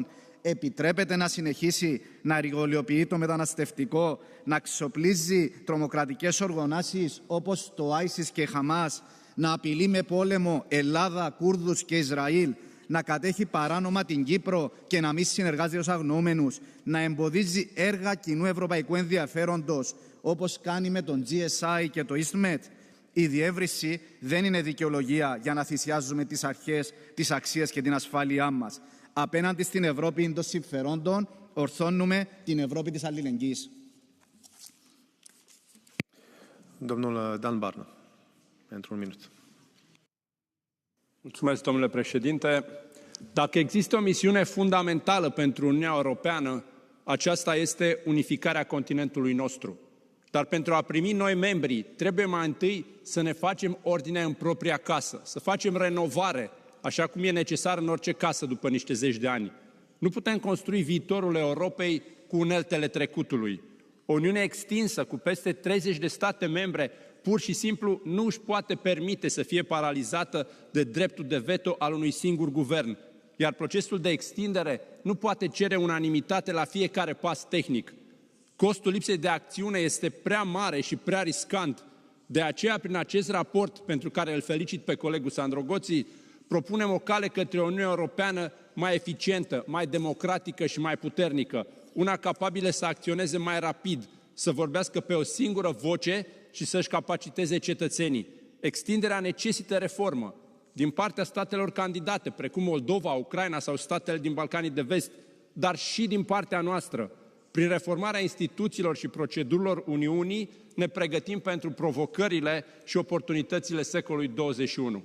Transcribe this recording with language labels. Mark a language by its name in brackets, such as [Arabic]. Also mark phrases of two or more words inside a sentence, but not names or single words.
[Greek] κρατών, επιτρέπεται να συνεχίσει να ρηγολιοποιεί το μεταναστευτικό, να ξοπλίζει τρομοκρατικές οργανώσεις όπως το ISIS και Χαμάς, να απειλεί με πόλεμο Ελλάδα, Κούρδους και Ισραήλ, να κατέχει παράνομα την Κύπρο και να μην συνεργάζεται ως αγνοούμενους, να εμποδίζει έργα κοινού ευρωπαϊκού ενδιαφέροντος, όπως κάνει με τον GSI και το EastMed. Η διεύρυνση δεν είναι δικαιολογία για να θυσιάζουμε τις αρχές, τις αξίες και την ασφάλειά μας. Απέναντι στην Ευρώπη των συμφερόντων, ορθώνουμε την Ευρώπη της αλληλεγγύης. [Romanian] Domnul Dan Barna, pentru un minut. Mulțumesc, domnule președinte. Dacă există o misiune fundamentală pentru Uniunea Europeană, aceasta este unificarea continentului nostru. Dar pentru a primi noi membri, trebuie mai întâi să ne facem ordine în propria casă, să facem renovare, așa cum e necesar în orice casă după niște zeci de ani. Nu putem construi viitorul Europei cu uneltele trecutului. O Uniune extinsă cu peste 30 de state membre pur și simplu nu își poate permite să fie paralizată de dreptul de veto al unui singur guvern, iar procesul de extindere nu poate cere unanimitate la fiecare pas tehnic. Costul lipsei de acțiune este prea mare și prea riscant. De aceea, prin acest raport, pentru care îl felicit pe colegul Sandro Gozi, propunem o cale către o Uniune Europeană mai eficientă, mai democratică și mai puternică, una capabilă să acționeze mai rapid, să vorbească pe o singură voce și să-și capaciteze cetățenii. Extinderea necesită reformă din partea statelor candidate, precum Moldova, Ucraina sau statele din Balcanii de Vest, dar și din partea noastră. Prin reformarea instituțiilor și procedurilor Uniunii ne pregătim pentru provocările și oportunitățile secolului 21.